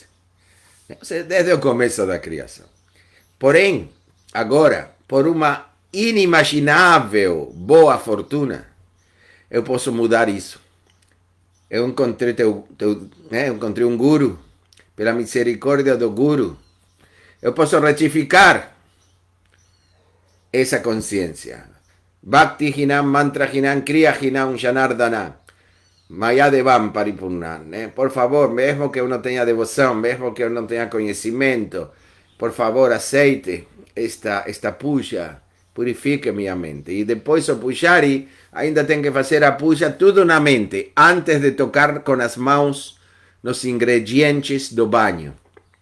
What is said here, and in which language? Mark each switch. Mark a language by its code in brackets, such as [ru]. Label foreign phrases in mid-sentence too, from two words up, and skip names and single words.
[pt] Desde o começo da criação. Porém, agora, por uma inimaginável boa fortuna, eu posso mudar isso. Eu encontrei encontrei um guru, pela misericórdia do guru. Eu posso retificar essa consciência. [sa] भक्ति हीनं मन्त्र हीनं क्रिया हीनं जनार्दन मयादेव परिपूर्णम्. [pt] Por favor, mesmo que eu não tenha devoção, mesmo que eu não tenha conhecimento, por favor, aceite esta puja, purifique minha mente. E depois o pujari ainda tem que fazer a puja tudo na mente, antes de tocar com as mãos nos ingredientes do banho.